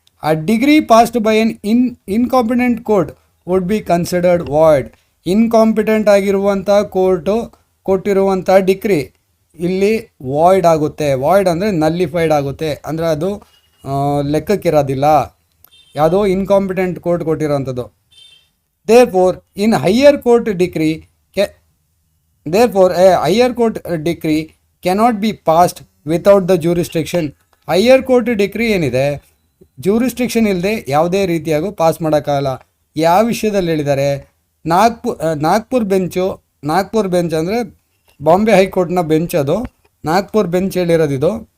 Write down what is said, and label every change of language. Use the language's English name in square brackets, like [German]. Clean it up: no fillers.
[English] A decree passed by an incompetent court would be considered void. [Kannada] Incompetent ಆಗಿರುವಂಥ court ಕೊಟ್ಟಿರುವಂಥ degree ಇಲ್ಲಿ void ಆಗುತ್ತೆ. ವಾಯ್ಡ್ ಅಂದರೆ ನಲ್ಲಿಫೈಡ್ ಆಗುತ್ತೆ, ಅಂದರೆ ಅದು ಲೆಕ್ಕಕ್ಕಿರೋದಿಲ್ಲ. ಯಾವುದೋ incompetent court ಕೊಟ್ಟಿರೋವಂಥದ್ದು. [English] Therefore, in higher court decree, therefore a higher court decree cannot be passed without the jurisdiction. [Kannada] Higher court degree ಏನಿದೆ ಜ್ಯೂರಿಸ್ಟ್ರಿಕ್ಷನ್ ಇಲ್ಲದೆ ಯಾವುದೇ ರೀತಿಯಾಗೂ ಪಾಸ್ ಮಾಡೋಕ್ಕಾಗಲ್ಲ. ಯಾವ ವಿಷಯದಲ್ಲಿ ಹೇಳಿದ್ದಾರೆ? ನಾಗ್ಪುರ್ ಬೆಂಚ್ ಅಂದರೆ ಬಾಂಬೆ ಹೈಕೋರ್ಟ್ನ ಬೆಂಚ್, ಅದು ನಾಗ್ಪುರ್ ಬೆಂಚ್ ಹೇಳಿರೋದಿದು.